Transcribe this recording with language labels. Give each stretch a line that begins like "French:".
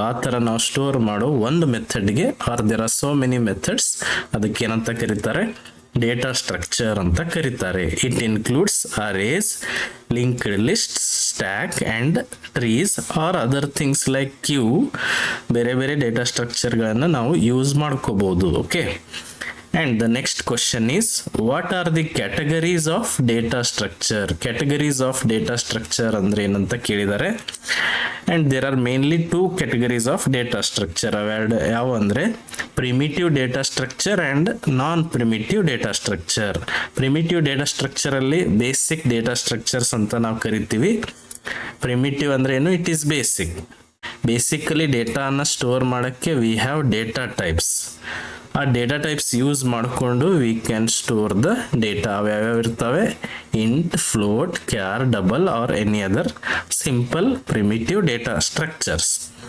Kannada: ಆ ಥರ ನಾವು ಸ್ಟೋರ್ ಮಾಡೋ ಒಂದು ಮೆಥಡ್ಗೆ,
English: or there are so many methods,
Kannada: ಅದಕ್ಕೆ ಏನಂತ ಕರೀತಾರೆ?
English: data structure
Kannada: ಅಂತ ಕರೀತಾರೆ.
English: It includes arrays, linked list, stack and trees or other things like queue.
Kannada: ಬೇರೆ ಬೇರೆ ಡೇಟಾ ಸ್ಟ್ರಕ್ಚರ್ಗಳನ್ನು ನಾವು ಯೂಸ್ ಮಾಡ್ಕೋಬಹುದು.
English: Okay, and the next question is what are the categories of data structure? Categories of data structure
Kannada: ಅಂದ್ರೆ ಏನಂತ ಕೇಳಿದ್ದಾರೆ.
English: and there are mainly 2 categories of data structure.
Kannada: ಯಾವ ಅಂದ್ರೆ
English: primitive data structure and non primitive data structure. primitive data structure ಅಲ್ಲಿ basic data structures
Kannada: ಅಂತ ನಾವು ಕರಿತೀವಿ.
English: primitive
Kannada: ಅಂದ್ರೆ ಏನು?
English: It is basic. Basically
Kannada: ಡೇಟಾನ store ಮಾಡಕ್ಕೆ
English: We have data types.
Kannada: ಆ ಡೇಟಾ ಟೈಪ್ಸ್ ಯೂಸ್ ಮಾಡಿಕೊಂಡು
English: We can store the data.
Kannada: ಯಾವ್ಯಾವ ಇರ್ತವೆ?
English: Int, float, char, double or any other simple primitive data structures.